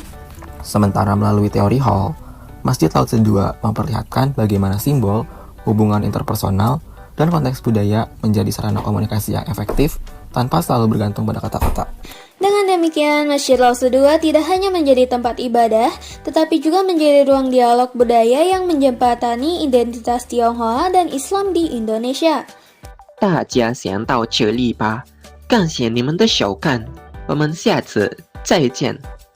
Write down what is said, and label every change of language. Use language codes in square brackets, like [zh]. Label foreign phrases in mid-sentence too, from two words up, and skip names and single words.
[id] Sementara melalui teori Hall, Masjid Al-Aqsa II memperlihatkan bagaimana simbol, hubungan interpersonal, dan konteks budaya menjadi sarana komunikasi yang efektif tanpa selalu bergantung pada kata-kata. Dengan demikian, Masjid Al-Aqsa II tidak hanya menjadi tempat ibadah, tetapi juga menjadi ruang dialog budaya yang menjembatani identitas Tionghoa dan Islam di Indonesia. [zh] 大家先到这里吧，感谢你们的收看，我们下次再见。